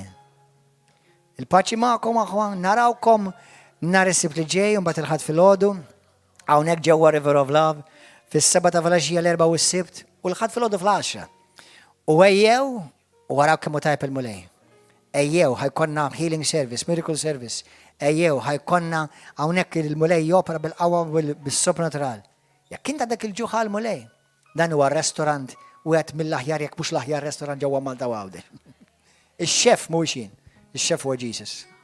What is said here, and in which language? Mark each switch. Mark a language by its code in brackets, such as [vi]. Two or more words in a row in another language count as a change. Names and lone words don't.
[mt] Il-paċi magħkom aħwan, narawkom nhar is-sibt li ġej u mbagħad il-ħadd filgħodu hawnhekk ġewwa River of Love fis-seba' ta' filgħaxija l-erba' u s-sibt u l-ħadd filgħodu fl-10. U ejjew u waraw kemm hu tajb il-mulej. Ejjew ħajkonna [en] healing service, miracle service. [mt] Ejjew ħajkonna hawnhekk il-mulej jopera bil-qawwa bis-supernatural. Jekk inta dak il-ġuħa l-mulej, dan huwa restaurant u għed mill-aħjar jekk mhux l-aħjar restaurant ġewwa Malta u Għawdex. Ix-xef mhuwiex jien, ix-xef huwa Jesus.